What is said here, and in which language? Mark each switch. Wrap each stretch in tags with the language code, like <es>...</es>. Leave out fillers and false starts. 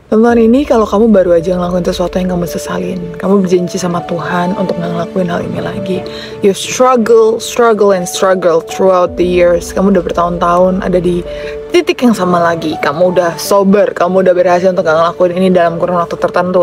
<id>Dan tahun ini kalau kamu baru aja ngelakuin sesuatu yang kamu sesalin, kamu berjanji sama Tuhan untuk gak ngelakuin hal ini lagi.</id> <en>You struggle throughout the years.</en> <id>Kamu udah bertahun-tahun ada di titik yang sama lagi. Kamu udah sober, kamu udah berhasil untuk gak ngelakuin ini dalam kurun waktu tertentu.</id>